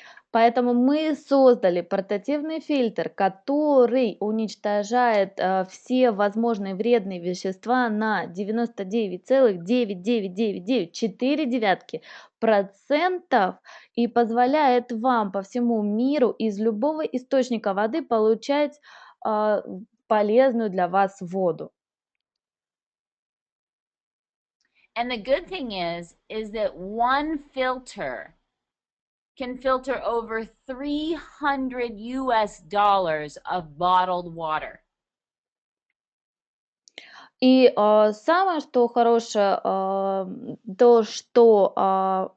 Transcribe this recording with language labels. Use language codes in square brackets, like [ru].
[ru] Поэтому мы создали портативный фильтр, который уничтожает все возможные вредные вещества на 99,99994% и позволяет вам по всему миру из любого источника воды получать полезную для вас воду. [en] And the good thing is that one filter can filter over $300 of bottled water. [ru] И самое, что хорошее, то, что...